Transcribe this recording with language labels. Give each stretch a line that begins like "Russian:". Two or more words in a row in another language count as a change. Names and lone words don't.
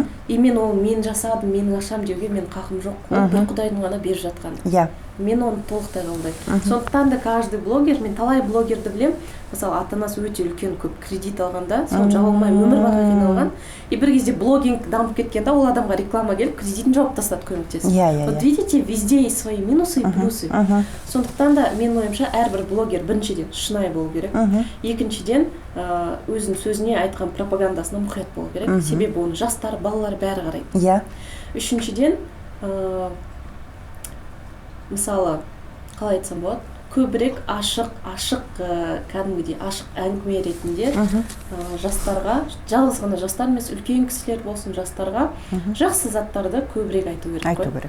Kazakh: И мен ол мен жасадым, менің ақшам деуге мен қақым жоқ. Ол бір Құдайдың ғана беріп жатқан. Мен оны толықтай қабылдаймын. Сондықтан да каждый блогер, мен талай блогерді білем, мысалы ата-анасы өте үлкен көп кредит алғанда, соны жаба алмай өмір бақи қиналған. И бір кезде блогинг дамып кеткенде ол адамға реклама келіп, кредитін жауып тастады көмектесіп.
Russian: Вот видите, везде есть свои минусы и плюсы.
Kazakh: Сондықтан да менің ойымша әрбір блогер біріншіден шынайы болу керек. Екіншіден өзінің сөзіне айтқан пропагандасына мұқият болу керек. Себебі оны жастар, балалар бәрі қарайды. Үшіншіден, мысалы, қалай айтсам болады, көбірек ашық кәдімгідей ашық әңгіме ретінде жастарға, жалғыз ғана жастар емес, үлкен кісілер болсын, жастарға жақсы заттарды көбірек айту керек.